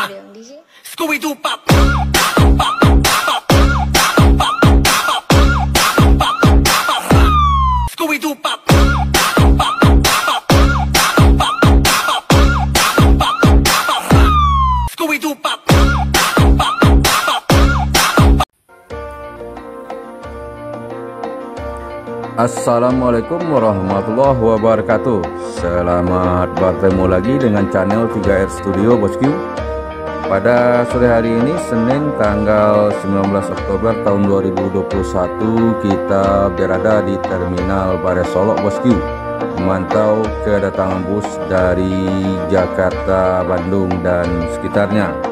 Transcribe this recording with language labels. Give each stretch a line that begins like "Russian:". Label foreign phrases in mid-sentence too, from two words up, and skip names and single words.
Arabic: Scooby-Doo pop. Scooby-Doo pop. Scooby-Doo pop. السلام عليكم ورحمة الله وبركاته.
Indonesian: Selamat bertemu lagi dengan channel 3R Studio Bosku. Pada sore hari ini Senin tanggal 19 Oktober tahun 2021, kita berada di Terminal Bare Solok Bosku, memantau kedatangan bus dari Jakarta, Bandung dan sekitarnya.